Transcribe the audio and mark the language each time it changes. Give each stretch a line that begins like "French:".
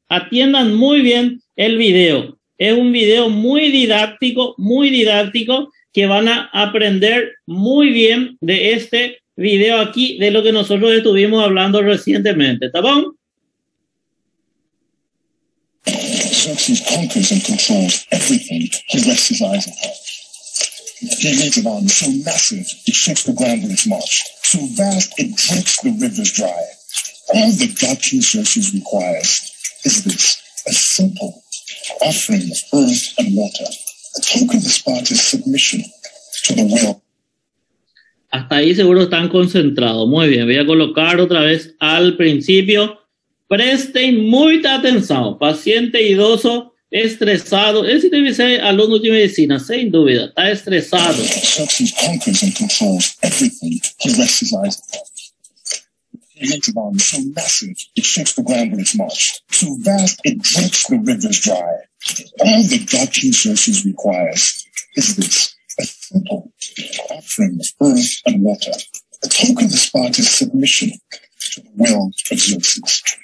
Spanish: Atiendan muy bien el video. Es un video muy didáctico, que van a aprender muy bien de este video aquí, de lo que nosotros estuvimos hablando recientemente. ¿Está bien?
English: Xerxes conquers and controls everything he rests his eyes upon. He leads an army so massive it shakes the ground with its march, so vast it drinks the rivers dry. All the god King Xerxes requires is this, a simple offering of earth and water, a token of Sparta's submission to the will.
Spanish: Hasta ahí seguro están concentrados. Muy bien, voy a colocar otra vez al principio. Presten mucha atención.
Portuguese: Paciente idoso estresado. Esse deve ser aluno de medicina, sem dúvida.
Spanish: Está estresado.
English: Xerxes conquers and controls everything he rests his eyes upon. He leads an army so massive it shakes the ground with its march, so vast it drinks the rivers dry. All the god King Xerxes requires is this, a simple offering of earth and water, a token of Sparta's submission to the will of Xerxes.